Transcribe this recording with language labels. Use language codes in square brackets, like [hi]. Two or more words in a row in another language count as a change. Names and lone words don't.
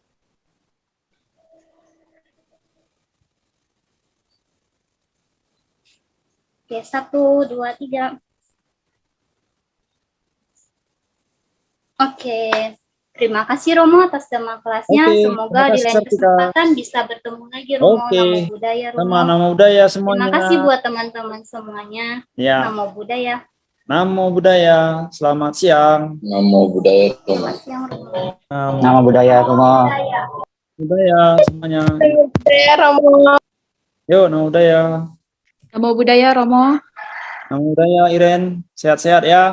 [id] Oke, satu, dua, tiga. Oke, terima kasih Romo atas tema kelasnya. Oke, Semoga terima di kasih, lain Sartika. kesempatan bisa bertemu lagi Romo. Oke. [pi] Namo Buddhaya Romo. [id] Sama [pi] nama budaya [id] semuanya. Terima kasih buat teman-teman semuanya. Ya. [pi] Namo Buddhaya. Namo budaya. [id] Selamat siang. [pi] Namo Buddhaya. [id] Selamat siang Romo. [pi] Nama budaya [id] semua. [pi] Buddhaya. [id] Budaya semuanya. [pi] Budaya Romo. Yuk, nama budaya. Namo Buddhaya Romo. Nama budaya [id] Iren. Sehat-sehat ya.